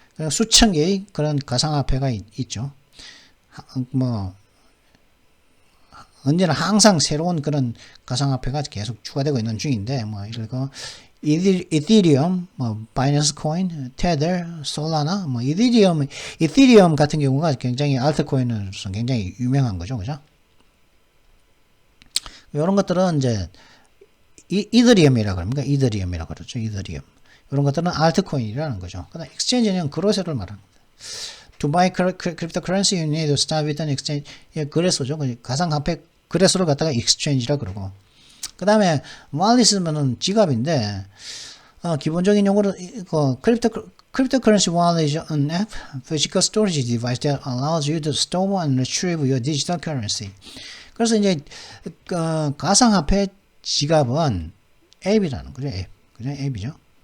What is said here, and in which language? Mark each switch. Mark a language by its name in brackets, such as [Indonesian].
[Korean] 수천 개의 그런 가상화폐가 있죠. 뭐 언제나 항상 새로운 그런 가상화폐가 계속 추가되고 있는 중인데, 뭐 이거 이더리움, 뭐 바이낸스 코인, 테더, 솔라나, 뭐 이더리움 같은 경우가 굉장히 알트코인으로서 굉장히 유명한 거죠, 그죠? 이런 것들은 이제 이더리움이라고 합니까? 이더리움이라고 그러죠. 이더리움. 이런 것들은 알트코인이라는 거죠. 그다음 엑스체인지는 그로세를 말합니다. [English] To buy cryptocurrency, you need to start with an exchange. [Korean] 예, 거래소죠. 가상화폐 거래소를 갖다가 exchange라 그러고. 그 다음에 wallet이면은 지갑인데, 기본적인 용어로 [English] cryptocurrency wallet is an app, physical storage device that allows you to store and retrieve your digital currency. [Korean] 그래서 이제 가상화폐 지갑은 앱이라는 거죠. 앱, 그죠? 앱이죠.